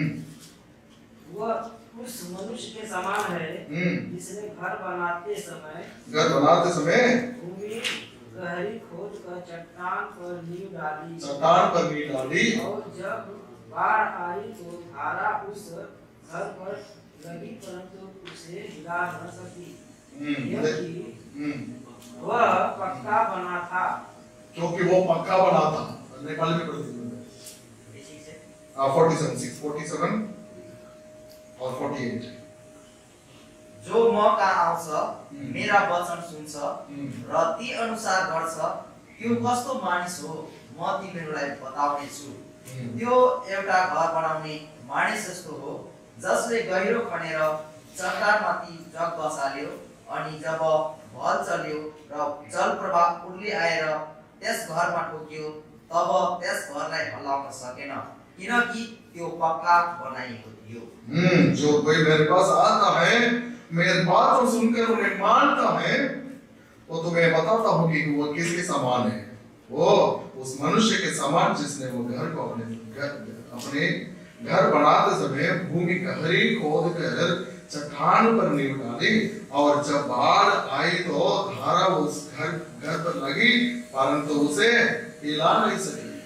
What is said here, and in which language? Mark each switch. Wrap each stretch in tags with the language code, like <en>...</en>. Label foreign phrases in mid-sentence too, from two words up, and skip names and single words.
<hi>वह उस मनुष्य के समान है जिसने घर बनाते समय भूमि गहरी खोद कर चट्टान पर नींव डाली और जब बाढ़ आई तो धारा उस घर पर लगी परंतु उसे हिला न सकी, क्योंकि वह पक्का बना था। क्योंकि वो पक्का बना था। नेपाली में पढ़ दीजिए 47 और 48।</hi> <ne>जो म कहाँ आउँछ मेरा वचन सुन्छ र ती अनुसार गर्छ त्यो कस्तो मानिस हो म तिमीहरूलाई बताउने छु। त्यो एउटा घर बनाउने मानिस जस्तो हो जसले गहिरो खनेर चट्टानमाथि जग बसाल्यो अनि जब भल चल्यो र जल प्रवाह उर्ली आएर त्यस घरमा ठोक्यो तब त्यस घरलाई हल्लाउन सकेन किनकि त्यो पक्का बनाइएको थियो।</ne> <hi>जो कोई मेरे पास आता है मेरे बात को सुनकर उन्हें मानता है वो तुम्हें बताता हूँ कि वो किसके समान है। वो उस मनुष्य के समान जिसने वो घर को अपने घर बनाते समय भूमि गहरी खोद कर चट्टान पर नींव डाली और जब बाढ़ आई तो धारा उस घर पर लगी परंतु उसे हिला नहीं सकी।</hi>